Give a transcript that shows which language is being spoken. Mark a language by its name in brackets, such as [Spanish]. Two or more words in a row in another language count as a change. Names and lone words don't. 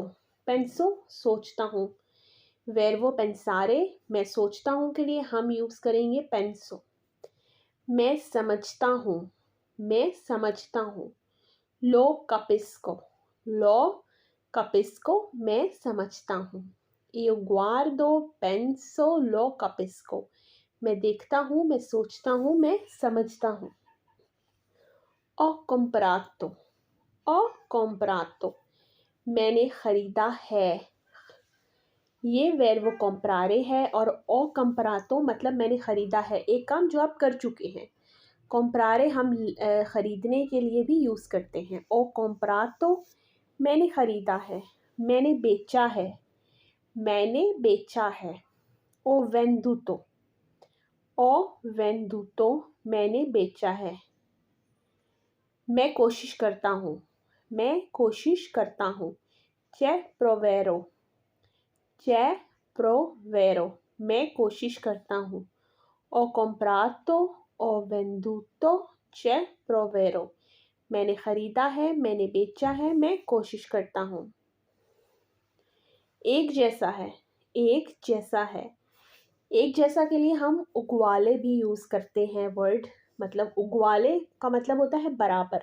[Hindi] पेंसो सोचता हूँ। वर्बो पेंसारे, मैं सोचता हूँ के लिए हम यूज़ करेंगे पेंसो। मैं समझता हूँ। मैं समझता हूँ। [Italian] lo capisco. lo capisco, [Hindi] मैं समझता हूँ। [Italian] Io guardo, penso, lo capisco। [Hindi] मैं देखता हूँ, मैं सोचता हूँ, मैं समझता हूँ। [Italian] Ho comprato। Ho comprato, [Hindi] मैंने ख़रीदा है। ये वर्ब comprare है और [Italian] o comprato [Hindi] मतलब मैंने ख़रीदा है, एक काम जो आप कर चुके हैं। comprare हम ख़रीदने के लिए भी यूज़ करते हैं। [Italian] o comprato [Hindi] मैंने ख़रीदा है, मैंने बेचा है, मैंने बेचा है। [Italian] o venduto [Hindi] मैंने बेचा है। मैं कोशिश करता हूँ, मैं कोशिश करता हूँ। [Italian] c'è provero [Hindi] मैं कोशिश करता हूँ। [Italian] ho comprato, ho venduto, c'è provero [Hindi] मैंने ख़रीदा है, मैंने बेचा है, मैं कोशिश करता हूँ। एक जैसा है, एक जैसा है। एक जैसा के लिए हम उगवाले भी यूज़ करते हैं वर्ड, मतलब उगवाले का मतलब होता है बराबर।